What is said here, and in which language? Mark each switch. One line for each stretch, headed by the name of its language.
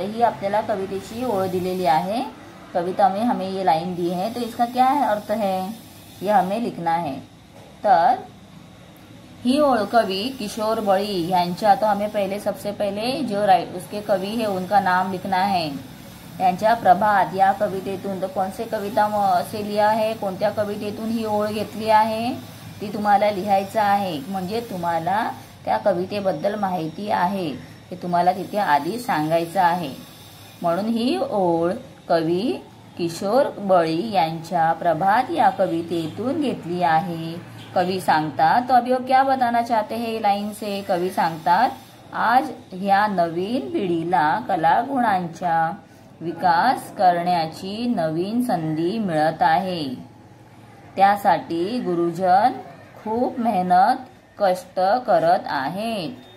Marathi: ही आपल्याला कवितेची ओळ दिलेली आहे.
Hindi: कविता में हमें ये लाइन दी है, तो इसका क्या है अर्थ है ये हमें लिखना है.
Marathi: तर ही ओळ कवि किशोर बळी यांच्या,
Hindi: तो हमें सबसे पहले जो उसके कवि है उनका नाम लिखना है.
Marathi: यांच्या प्रभात या कवितेतून, तर कोणते
Hindi: कविता से लिया है,
Marathi: कोणत्या कवितेतून ही ओळ घेतली आहे ती तुम्हाला लिहायचं आहे. म्हणजे तुम्हाला त्या कवितेबद्दल माहिती आहे हे तुम्हाला तिथे आधी सांगायचं आहे. म्हणून ही ओळ कवी किशोर बळी यांच्या प्रभात या कवितेतून घेतली आहे. कवि सांगतात,
Hindi: तो अभी वो क्या बताना चाहते हैं लाइन से?
Marathi: कवि सांगतात, आज ह्या नवीन पिढीला कलागुणांचा विकास करण्याची नवीन संधी मिळत आहे. त्यासाठी गुरुजन खूप मेहनत कष्ट करत आहेत.